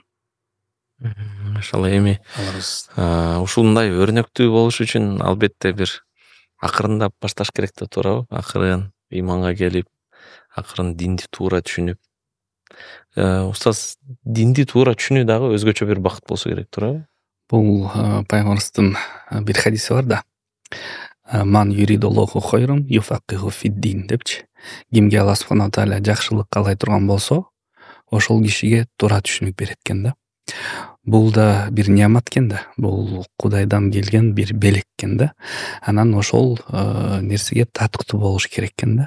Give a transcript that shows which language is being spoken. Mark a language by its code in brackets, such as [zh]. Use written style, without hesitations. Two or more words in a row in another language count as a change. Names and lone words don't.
[ky] Машалла, эми ушундай өрнөктүү болуш үчүн албетте бир акырындап башташ керек да туурабы? Акырын иманга келип, акырын динди туура түшүнүп. Устаз, динди туура түшүнүү дагы өзгөчө бир бакыт болсо керек туурабы? Бул пайгамбарыбыздын бир хадиси бар да. [ar] من يرد الله خيرا يفقهه في الدين депчи. [ky] Кимге [ar] الله سبحانه تعالى [ky] жакшылык каалай турган болсо, ошол кишиге туура түшүнүк берет экен да. Бул да бир неамат экен да. Бул Кудайдан келген бир белек экен да. Анан ошол нерсеге татыктуу болуш керек экен да.